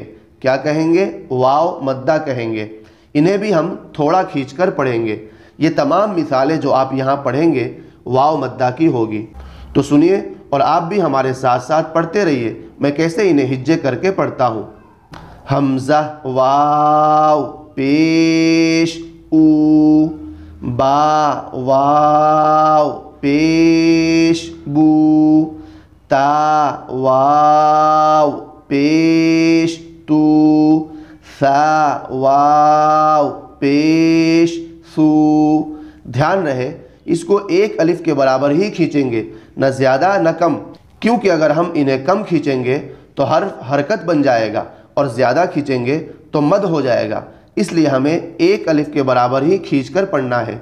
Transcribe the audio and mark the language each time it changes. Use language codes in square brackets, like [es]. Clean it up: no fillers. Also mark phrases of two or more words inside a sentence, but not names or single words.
[ur] کیا کہیں گے؟ واو مدہ کہیں گے۔ انہیں بھی ہم تھوڑا کھینچ کر پڑھیں گے۔ یہ تمام مثالیں جو آپ یہاں پڑھیں گے واو مدہ کی ہوگی، تو سنیے اور آپ بھی ہمارے ساتھ ساتھ پڑھتے رہیے، میں کیسے انہیں ہجے کر کے پڑھتا ہوں۔ حمزہ واو پیش او، با واو پیش بو، تا واو پیش تو، ثا واو پیش ثو۔ دھیان رہے اس کو ایک الف کے برابر ہی کھینچیں گے، نہ زیادہ نہ کم، کیونکہ اگر ہم انہیں کم کھینچیں گے تو حرف حرکت بن جائے گا اور زیادہ کھینچیں گے تو مد ہو جائے گا، اس لیے ہمیں ایک الف کے برابر ہی کھینچ کر پڑھنا ہے۔